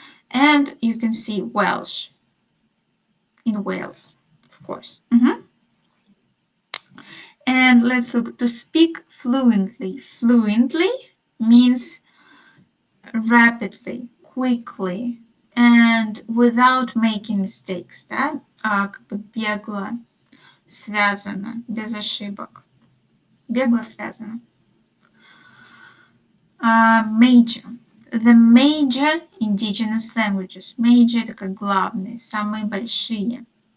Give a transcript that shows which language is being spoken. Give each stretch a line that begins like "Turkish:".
English: And you can see Welsh in Wales, of course. And let's look to speak fluently. Fluently means rapidly, quickly, and without making mistakes, да?
Russian: Как бы бегло, связано, без ошибок. Бегло связано.
English: Major. The major indigenous languages.
Russian: Major это как главные, самые большие.